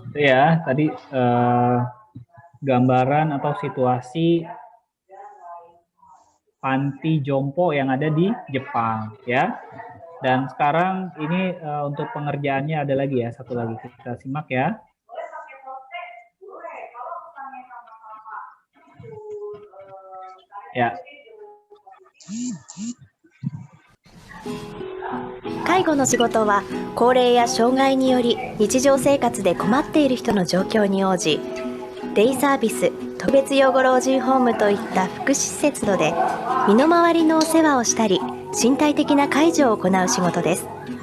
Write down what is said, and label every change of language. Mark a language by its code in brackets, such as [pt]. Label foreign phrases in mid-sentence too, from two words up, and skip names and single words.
[id] ya tadi gambaran atau situasi panti jompo yang ada di Jepang ya. Dan sekarang ini untuk pengerjaannya ada lagi ya, satu lagi kita simak ya. Ya. [ja] 介護の仕事は高齢や障害により日常生活で困っている人の状況に応じ、デイサービス、特別養護老人ホームといった福祉施設などで身の回りのお世話をしたり身体的な介助を行う仕事です。